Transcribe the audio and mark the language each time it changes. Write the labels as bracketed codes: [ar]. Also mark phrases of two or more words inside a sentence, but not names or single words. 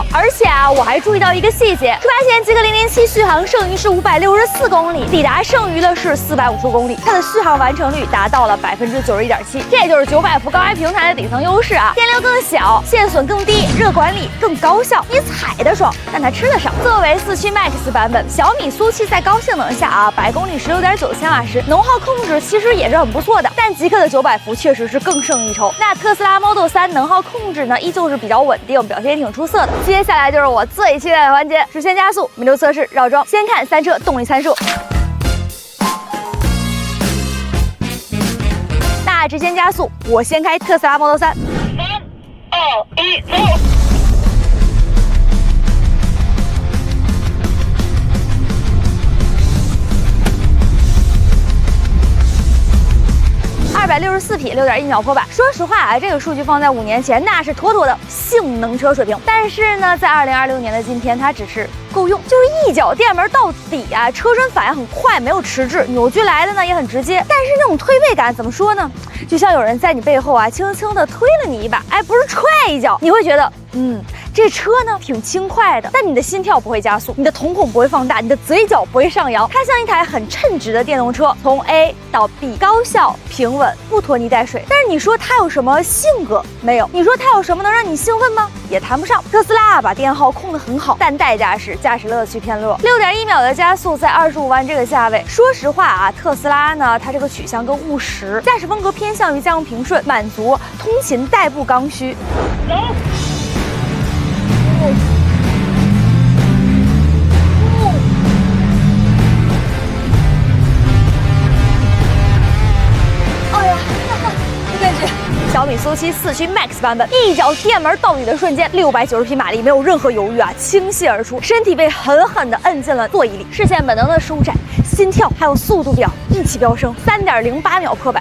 [zh] 而且我還注意到一個細節，出發前極氪007續航剩餘是564公里，抵達剩餘的是455公里，它的續航完成率達到了91.7%，這也就是900伏高壓平台的底層優勢啊，電流更小，線損更低，熱管理更高效，你踩得爽，但它吃得少。作為四驅 Max 版本，小米蘇7在高性能下百公里16.9千瓦时，能耗控制其實也是很不錯的，但極氪的900伏確實是更勝一籌。那特斯拉 Model 3能耗控制呢，依舊是比較穩定，表現也挺出色的。接下來就是我最期待的環節，直線加速、迷流測試、繞樁。先看3車動力參數。那直線加速，我先開特斯拉 Model 3。3、2、1，走！264匹，6.1秒破百。說實話這個數據放在5年前，那是妥妥的性能車水平。但是呢，在2026年的今天，它只是夠用，就是一腳電門到底車身反應很快，沒有遲滯，扭矩來的呢也很直接。但是那種推背感怎麼說呢？就像有人在你背後輕輕的推了你一把，不是踹一腳，你會覺得這車呢挺輕快的，但你的心跳不會加速，你的瞳孔不會放大，你的嘴角不會上揚，它像一台很稱職的電動車，從 A 到 B 高效平穩，不拖泥帶水。但是你說它有什麼性格？沒有。你說它有什麼能讓你興奮嗎？也談不上。特斯拉把電耗控得很好，但代價是駕駛樂趣偏弱。6.1秒的加速在25萬這個價位，說實話啊，特斯拉呢，它這個取向更務實，駕駛風格偏向於家用平順，滿足通勤代步剛需。小米苏74驅 Max 版本，一脚電門到底的瞬間，690匹馬力，没有任何猶豫啊，傾瀉而出，身體被狠狠地摁進了座椅裡，視線本能的舒展，心跳還有速度表一起飆升，3.08秒破百。